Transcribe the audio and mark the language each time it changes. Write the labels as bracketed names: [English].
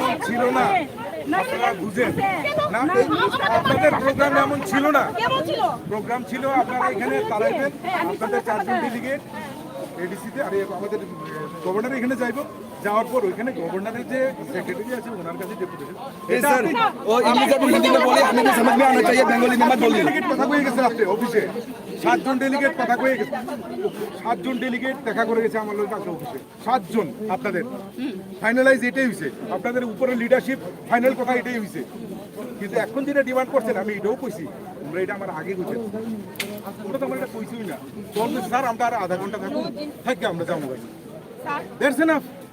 [Bangla] ছিল না আপনারা বুঝেন না আপনাদের প্রোগ্রাম এমন ছিল না প্রোগ্রাম ছিল আপনারা এখানে চালাইবেন আপনাদের 4 জন ডেলিগেট এডিসিতে আর আমাদের গভর্নর এখানে যাইবো যাওয়ার পর ওইখানে গভর্নরের যে সেক্রেটারি আছে ওনার কাছে ডেপুটেশন [Hindi] सर वो इंग्लिश में हिंदी में बोले हमें भी समझ में आना चाहिए बंगाली में मत बोलिए [Bangla] ডেলিগেট কথা বলে গেছে আপনি অফিসে 7 জন ডেলিগেট কথা কয়ে গেছে, 7 জন ডেলিগেট দেখা করে গেছে আমার লোক কাছে অফিসে, 7 জন আপনাদের ফাইনালাইজ এটাই হয়েছে, আপনাদের উপরে লিডারশিপ ফাইনাল কথা এটাই হয়েছে। কিন্তু এখন যেটা ডিমান্ড করছেন আমি এটাও কইছি, আমরা এটা আমার আগে বুঝে ওটা তো আমার এটা কইছিই না, তখন বলছি, স্যার আমরা আর আধা ঘন্টা থাকুন থাকি আমরা যাবো। [English] That's enough.